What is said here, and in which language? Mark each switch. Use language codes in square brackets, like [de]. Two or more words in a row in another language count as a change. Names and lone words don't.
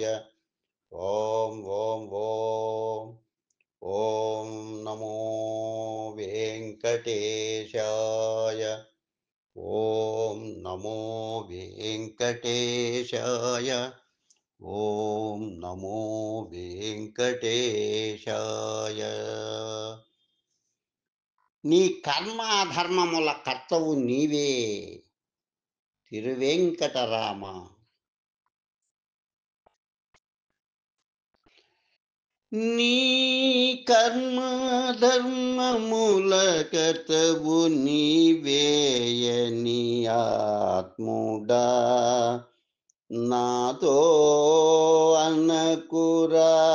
[sa] ॐ नमो वेङ्कटेशाय। ॐ नमो वेङ्कटेशाय। ॐ नमो वेङ्कटेशाय। [te] నీ కర్మాధర్మముల కర్తవు నీవే తిరువెంకటరామ. నీ కర్మధర్మముల కర్తవు నీవేయని ఆత్ముడా నాతో అనకురా.